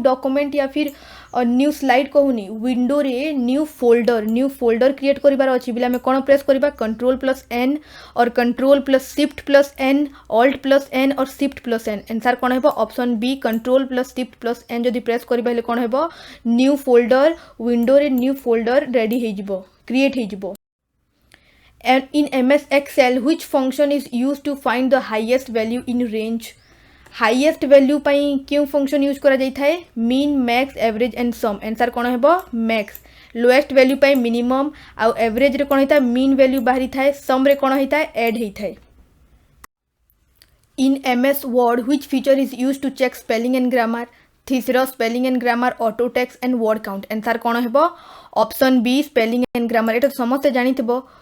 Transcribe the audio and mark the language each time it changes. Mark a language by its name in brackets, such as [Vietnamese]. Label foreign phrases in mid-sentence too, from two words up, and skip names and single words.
[English] document [Hindi] या फिर [English] new slide [Odia] କହୁନି ୱିଣ୍ଡୋ ରେ [English] new folder create [Odia] କରିବାର ଅଛି ବେଳା ରେ କଣ ପ୍ରେସ କରିବା [English] control plus N and control plus shift plus N alt plus N and shift plus N answer [Odia] କଣ ହେବ [English] option B control plus shift plus N [Odia] ଯଦି ପ୍ରେସ କରିବା ଲେ କଣ ହେବ [English] new folder window [Odia] ରେ ନ୍ୟୁ ଫୋଲ୍ଡର ରେଡି ହେଇ ଯିବ କ୍ରିଏଟ ହେଇ ଯିବ [English] क्रिएट हे जिवो And in MS Excel, which function is used to find the highest value in range? highest value [Odia] ପାଇଁ କେଉଁ [English] function use [Odia] କରାଯାଇ ଥାଏ [English] mean max average and sum answer [Odia] କଣ ହେବ [English] max lowest value [Odia] ପାଇଁ ମିନିମମ ଆ ଆଭରେଜ ରେ କଣ ହେଉଛି [English] mean value [Odia] ବାହାରି ଥାଏ ସମ ରେ କଣ ହେଉଛି ଆଡ ହେଇ ଥାଏ [English] in MS Word which feature is used to check spelling and grammar thesaurus spelling and grammar auto text and word count answer [Odia] କଣ ହେବ [English] option B spelling and grammar [Odia] ଏଇଟା ସମସ୍ତେ ଜାଣିଥିବେ